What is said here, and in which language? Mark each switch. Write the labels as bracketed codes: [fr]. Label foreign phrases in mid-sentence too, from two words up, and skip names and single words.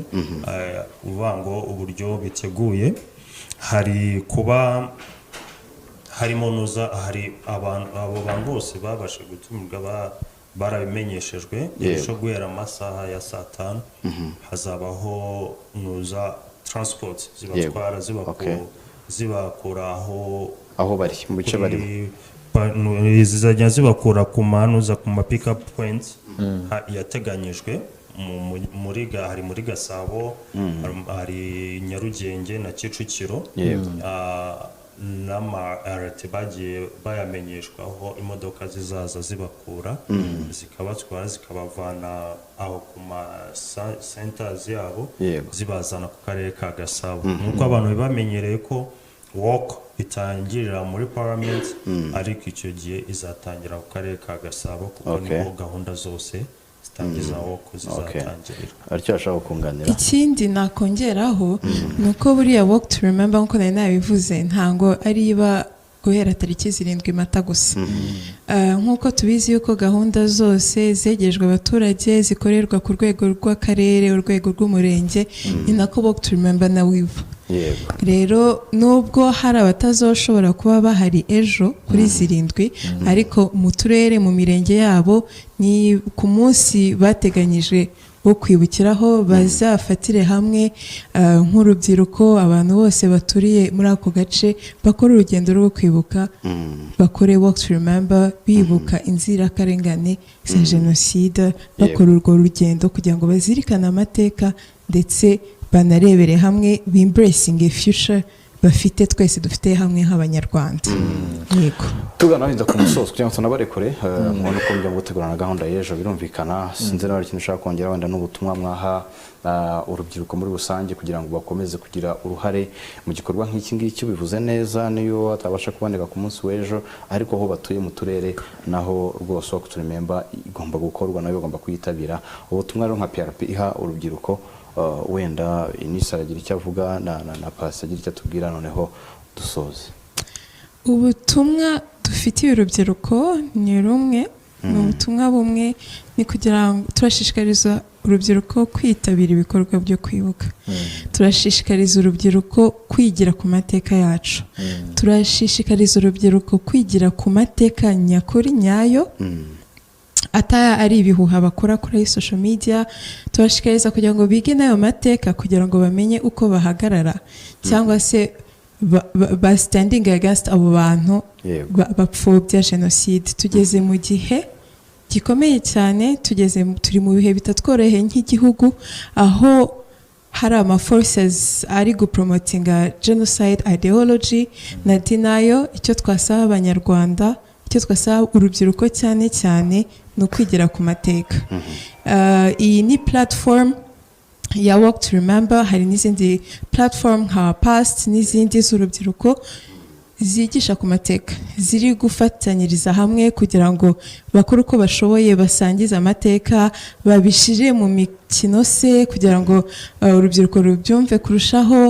[rw] Uvuga ngo uburyo biteguye hari kuba harimo hari abo bantu bose babasha gutumirwa barabimenyeshejwe. Ejo guhera amasaha ya 5 hazabaho transport zibatwara zibakura aho bari mu bice barimo, zizajya zibakura ku manuza ku ma [en] pick up points [rw] yateganyijwe hari muri Gasabo, hari Nyarugenge na Kicukiro, n'ama-alert bagiye bayamenyeshwa aho imodoka zizaza zibakura zikabatwara zikabavana aho ku ma centers yabo zibazana ku karere ka Gasabo nuko abantu bamenyereye ko walk itangirira muri parliament ariko icyo gihe izatangira ku karere ka Gasabo kuko niho gahunda zose zitangiza walk zizatangirira aricyo ashaka kunganira. Ikindi nakongeraho nuko buriya [en] walk to remember [rw] nko nari nabivuze ntango ari iba guhera tariki 7 Mata gusa. Nkuko tubizi yuko gahunda zose zegejwe abaturage zikorerwa ku rwego rw'akarere urwego rw'umurenge ni nako [en] walk to remember [rw] na wiva. Rero nubwo hari abatazoshobora kuba bahari ejo kuri 7 ariko mu turere mu mirenge yabo ni ku munsi bateganyije wo kwibukiraho bazafatire hamwe nk'urubyiruko abantu bose baturiye muri ako gace bakora urugendo rwo kwibuka bakore [en] walk to remember [rw] bibuka inzirakarengane za jenoside bakora urwo rugendo kugira ngo bazirikane amateka ndetse banarebere hamwe [en] bimbracing a future [rw] bafite twese dufite hamwe nk'abanyarwanda. Yego tugana wenda ku musozo kugira ngo tunabarekure mubona uko mujya gutegurana gahunda y'ejo birumvikana sinzi nawe ikintu ushaka kongera wenda n'ubutumwa mwaha urubyiruko muri rusange kugira ngo bakomeze kugira uruhare mu gikorwa nk'iki ngiki bivuze neza niyo atabasha kuboneka ku munsi w'ejo ariko aho batuye mu turere naho rwose [en] walk to remember [rw] igomba gukorwa nayo bagomba kuyitabira. Ubutumwa rero nka PRP iha urubyiruko wenda Inisa aragira icyo avuga na Pasi agira icyo atubwira noneho dusoze. Ubutumwa dufitiye urubyiruko ni rumwe ni ubutumwa bumwe ni kugira ngo turashishikariza urubyiruko kwitabira ibikorwa byo kwibuka. Turashishikariza urubyiruko kwigira ku mateka yacu. Turashishikariza urubyiruko kwigira ku mateka nyakuri nyayo ata ari ibihuha bakora kuri [en] social media. [rw] Turashikariza kugira ngo bige nayo mateka kugira ngo bamenye uko bahagarara cyangwa se ba [en] standing against [rw] abo bantu bapfobya jenoside. Tugeze mu gihe gikomeye cyane turi mu bihe bitatworoheye nk'igihugu aho hari ama forces ari gupromotinga [en] genocide ideology [rw] na denial. Icyo twasaba abanyarwanda icyo twasaba urubyiruko cyane cyane no kwigira ku mateka. Iyi ni platform ya [en] walk to remember, [rw] hari n'izindi platform nka past n'izindi z'urubyiruko zigisha ku mateka ziri gufatanyiriza hamwe kugira ngo bakore uko bashoboye basangize amateka babishire mu mikino se kugira ngo urubyiruko rubyumve kurushaho.